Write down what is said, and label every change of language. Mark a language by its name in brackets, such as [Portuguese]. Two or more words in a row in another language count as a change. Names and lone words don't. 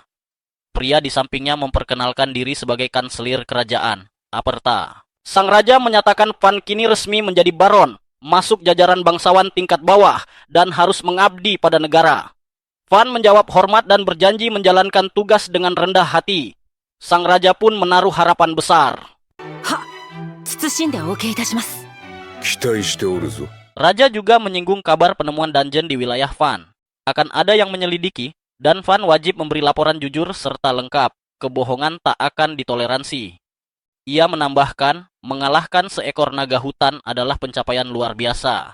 [Indonesian] Pria di sampingnya memperkenalkan diri sebagai kanselir kerajaan, Aperta. Sang raja menyatakan Van kini resmi menjadi baron, masuk jajaran bangsawan tingkat bawah, dan harus mengabdi pada negara. Van menjawab hormat dan berjanji menjalankan tugas dengan rendah hati. Sang raja pun menaruh harapan besar. [Japanese] 謹んでお受けいたします。期待しておるぞ。 [Indonesian] Raja juga menyinggung kabar penemuan dungeon di wilayah Van. Akan ada yang menyelidiki, dan Van wajib memberi laporan jujur serta lengkap. Kebohongan tak akan ditoleransi. Ia menambahkan, mengalahkan seekor naga hutan adalah pencapaian luar biasa.